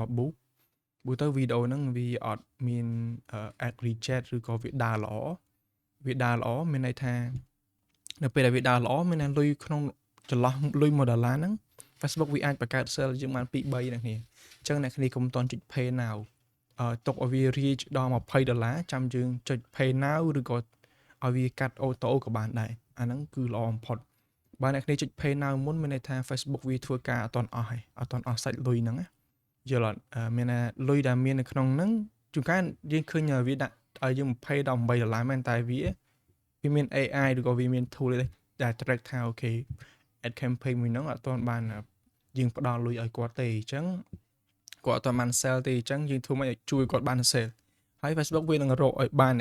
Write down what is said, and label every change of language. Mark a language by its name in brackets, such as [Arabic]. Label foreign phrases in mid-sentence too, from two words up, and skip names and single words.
[Khmer] រណ៍ boost ទៅវីដេអូហ្នឹងវាអត់មាន [English] ad reject [Khmer] ឬក៏វាដើរល្អមានន័យថានៅពេលដែលវាដើរល្អមានលុយក្នុងចន្លោះលុយ$1ហ្នឹង Facebook វាអាចបង្កើត sale យើងបាន 2-3 អ្នកគ្នាអញ្ចឹងអ្នកគ្នាកុំតន់ចុច [English] pay now [Khmer] ទុកឲ្យវា reach ដល់$20ចាំយើងចុច [English] pay now [Khmer] ឬក៏ឲ្យវាកាត់អូតូក៏បានដែរ អាហ្នឹងគឺល្អបំផុតបើអ្នកគ្នាចុច [English] pay now [Khmer] មុនមានន័យថា Facebook វាធ្វើការអត់តន់អស់ហើយអត់តន់អស់សាច់លុយហ្នឹងណាយល់អត់មានថាលុយដែលមាននៅក្នុងហ្នឹងជួនកាលយើងឃើញវាដាក់ឲ្យយើង$20ដល់$8មែនតែវាមាន AI ឬក៏ វាមាន tool ដែល track ថាអូខេ [English] ad campaign [Khmer] មួយហ្នឹងអត់ទាន់បានយើងផ្ដល់លុយឲ្យគាត់ទេអញ្ចឹងគាត់អត់ទាន់បាន sell ទេអញ្ចឹងយើងធ្វើម៉េចឲ្យជួយគាត់បាន sell ហើយ Facebook វានឹងរកឲ្យបាន